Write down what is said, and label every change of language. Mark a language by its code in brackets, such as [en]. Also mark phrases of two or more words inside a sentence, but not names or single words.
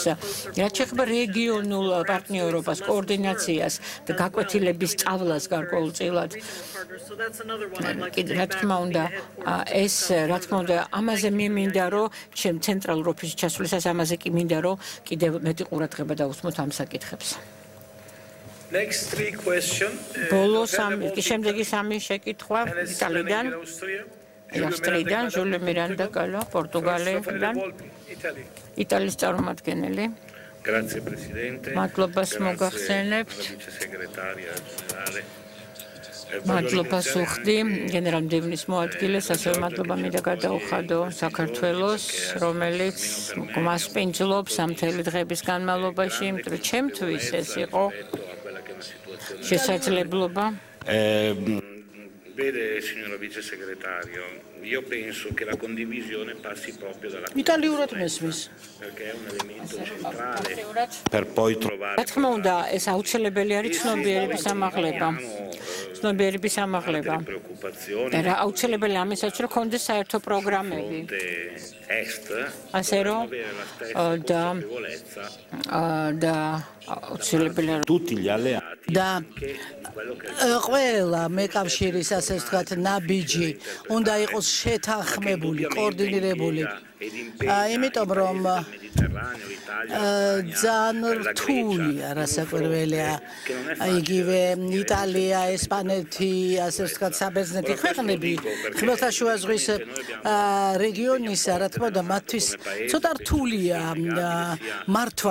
[ka] რაც შეეხება რეგიონულ პარტნიორობას, კოორდინაციას და გაკვეთილების სწავლას გარკვეულწილად. რა თქმა უნდა, ამაზე მე მინდა რომ ჩემ ცენტრალურ ოფისში ჩასვლისას ამაზე კი მინდა რომ კიდევ მეტი ყურადღება დავუსმოთ ამ საკითხებს. [en] Next three question. [ka] შემდეგი სამი შეკითხვა იტალიიდან. ავსტრიიდან, ჟული მირანდა კალა, პორტუგალიიდან. იტალიის წარმომადგენელი. [it] Grazie Presidente. [ka] მადლობას მოგახსენებთ. მადლობას უხდი გენერალ-მდივნის მოადგილეს, ასევე მადლობა მინდა გადაუხადო საქართველოს, რომელიც მასპინძლობს ამ მთელი დღების განმავლობაში, იმიტომ რომ ჩემთვის ეს იყო შესაძლებლობა. [it] Vede, signora Vice Segretario, io penso che la condivisione passi proprio dalla [ka] Italiურად მესმის. [it] perché è un elemento centrale per poi trovare. [ka] რა თქმა უნდა, ეს აუცილებელი არის ცნობიერების ამაღლება. ცნობიერების ამაღლება. და აუცილებელი ამისაც, რომ ქონდეს საერთო პროგრამები. ასე რომ და აუცილებელი [it] tutti gli alleati [ka] და ყველა მეკავშირის ასე ვთქვათ ნაბიჯი უნდა იყოს შეთანხმებული, კოორდინირებული. იმიტომ რომ ძალიან რთულია რასაკვირველია იგივე იტალია, ესპანეთი, ასე ვთქვათ, საბერძნეთი ქვეყნები ხმელთაშუა ზღვის რეგიონისა, რა თქმა უნდა, მათთვის ცოტა რთულია მართვა